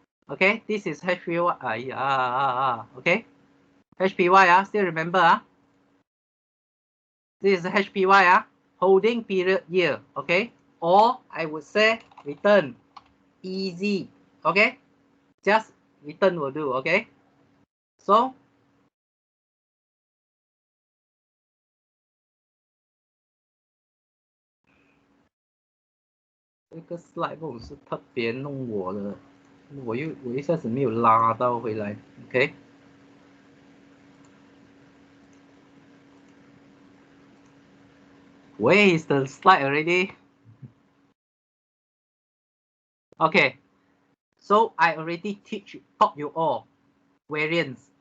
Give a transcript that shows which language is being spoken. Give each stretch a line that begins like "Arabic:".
English: Okay, this is HPY. Okay, HPY, still remember? This is HPY, holding period yield. Okay, or I would say return. Easy. Okay, just return will do. Okay, so
Chinese: 这个 slide 不是特别弄我的，我一下子没有拉到回来。
English: OK， where is the slide already? Okay, so I already taught you all variance.